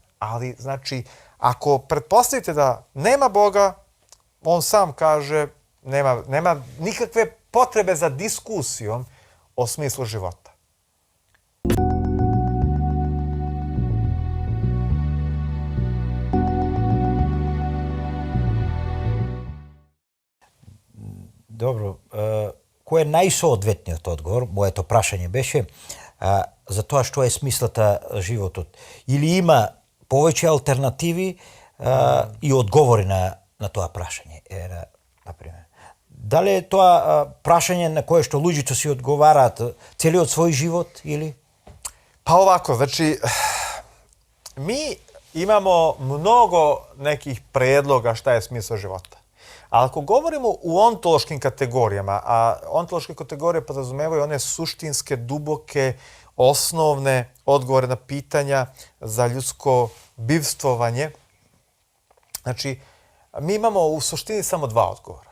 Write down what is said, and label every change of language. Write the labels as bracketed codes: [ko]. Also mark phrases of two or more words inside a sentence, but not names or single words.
[sr] Ali, znači, ako pretpostavite da nema Boga, on sam kaže, nema nikakve potrebe za diskusijom o smislu života. Dobro, [mk] кој е најсоодветниот одговор, моето прашање беше, за тоа што е смислата животот? Или има повеќе алтернативи и одговори на тоа прашање? Например, дали е тоа прашање на кое што луѓето си одговараат целиот свој живот или? [sr] Pa ovako, znači, mi imamo mnogo nekih predloga šta je smisao života. Ali ako govorimo u ontološkim kategorijama, a ontološke kategorije podrazumevaju one suštinske, duboke, osnovne odgovore na pitanja za ljudsko bivstvovanje, znači, mi imamo u suštini samo dva odgovora.